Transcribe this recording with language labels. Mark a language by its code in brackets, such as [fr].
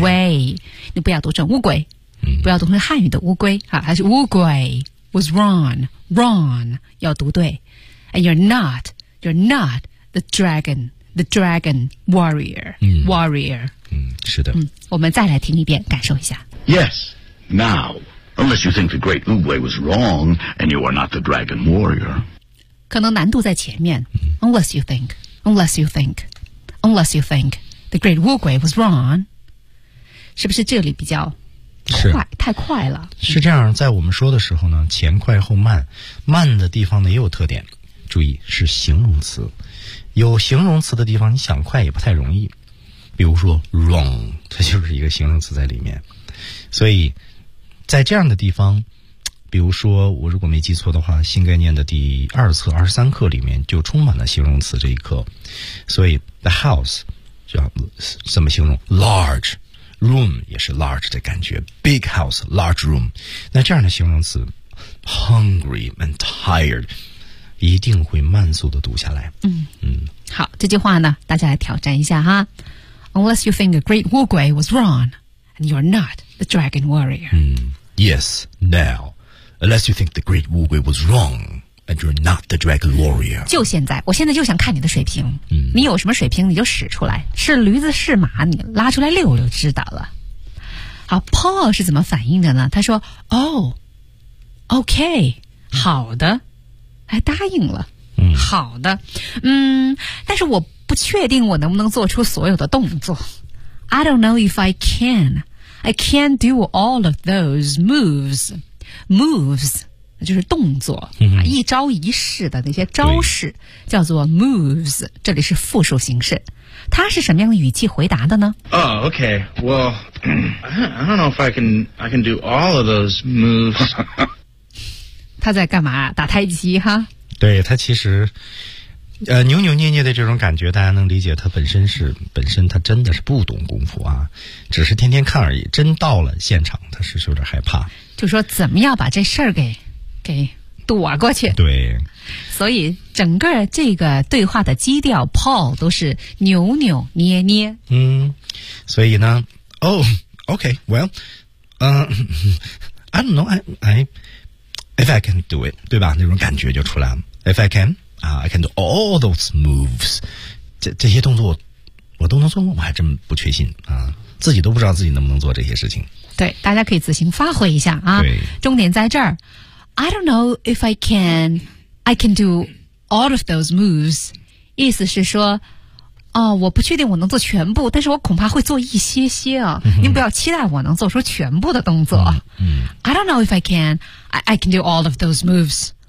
[zh] 喂你不要读成乌龟、嗯、不要读成汉语的乌龟啊还是乌龟 [en] was wrong [zh] 要读对 [en] and you're not the dragon warrior [zh] 嗯是的嗯我们再来听一遍感受一下 [en] yes nowUnless you think the great 乌龟 was wrong, and you are not the dragon warrior. [zh] 可能难度在前面。 [en] Unless you think the great 乌龟 was wrong. [zh] 是不是这里比较快太快了是这样在我们说的时候呢前快后慢。慢的地方呢也有特点。注意是形容词。有形容词的地方你想快也不太容易。比如说 wrong, 它就是一个形容词在里面。所以在这样的地方比如说我如果没记错的话新概念的第二册二十三课里面就充满了形容词这一课所以 [en] the house [zh] 怎么形容 [en] large room [zh] 也是 large 的感觉 [en] big house large room [zh] 那这样的形容词 [en] hungry and tired [zh] 一定会慢速的读下来嗯，好这句话呢大家来挑战一下哈 [en] unless you think a great 乌龟 was wrong and you're not the dragon warrior 嗯Yes, now. Unless you think the great 乌龟 was wrong, and you're not the dragon warrior. [zh] 就现在，我现在就想看你的水平。嗯，你有什么水平，你就使出来。是驴子是马，你拉出来溜溜知道了。好 ，Paul 是怎么反应的呢？他说 ： [en] “Oh, okay, [zh] 好的，还答应了。嗯，好的，嗯，但是我不确定我能不能做出所有的动作。 [en] I don't know if I can.” I can't do all of those moves. Moves [zh] 就是动作、嗯、一招一式的那些招式叫做 moves. 这里是复数形式。他是什么样的语气回答的呢 [en] Oh, okay. Well, I don't know if I can do all of those moves. [zh] 他在干嘛打太极哈对他其实扭扭捏捏的这种感觉大家能理解他本身他真的是不懂功夫啊只是天天看而已真到了现场他是有点害怕就说怎么样把这事儿给躲过去对所以整个这个对话的基调 Paul 都是扭扭捏捏嗯所以呢 [en] Oh, okay, well, I don't know, if I can do it, [zh] 对吧那种感觉就出来了 [en] If I can,I can do all those moves. [zh] 这些动作我都能做我还真不确信啊自己都不知道自己能不能做这些事情。对大家可以自行发挥一下啊对重点在这儿。 [en] I don't know if I can do all of those moves. [zh] 意思是说哦我不确定我能做全部但是我恐怕会做一些些啊、嗯、您不要期待我能做出全部的动作。嗯嗯、 [en] I don't know if I can do all of those moves.